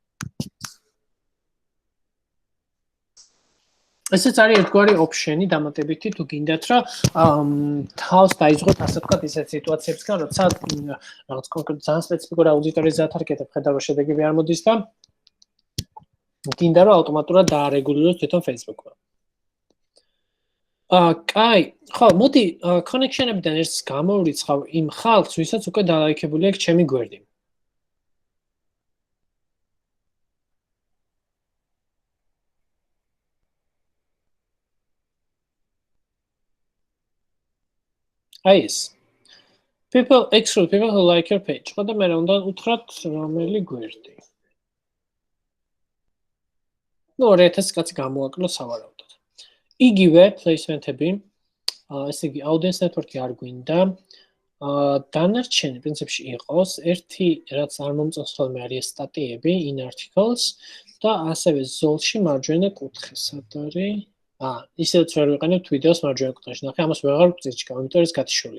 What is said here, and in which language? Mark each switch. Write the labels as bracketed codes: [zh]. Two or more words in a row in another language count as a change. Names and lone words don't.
[ka] ესეც არის ერთგვარი option-ი დამატებითი, თუ გინდათ, რომ თავს დაიწყოთ ასე ვთქვათ ისეთ სიტუაციებსგან, როცა რაღაც კონკრეტ ძალიან სპეციფიკური აუდიტორიის ათარგეთებ, ხედავ რომ შედეგები არ მოდის და გინდა რომ ავტომატურად დაარეგულიროს თვითონ Facebook-მა. კაი, ხო, მოდი connection-ებიდან ერთს გამოვრიცხავ იმ ხალხს, ვისაც უკვე დალაიქებული აქვს ჩემი გვერდი. [en] Yes. People who like your page. What the matter? Onda utrat [ka] რომელი გვერდი. ნუ 2000 კაცი გამოაკლო სავარაუდოდ. იგივე placement-ები, ესე იგი [en] audience network- [ka] ი არ გვინდა. დანარჩენი პრინციპში იყოს ერთი რაც არ მომწონს ხოლმე არის სტატიები [en] in articles [ka] და ასევე ზოლში მარჯვენა კუთხე სად არის? ისედაც ვერ ვიყენებთ ვიდეოს მარჯვენა კუთხეში. ნახე, ამას ვეღარ ვწიჭკავ, იმიტომ რომ ეს გათიშულია.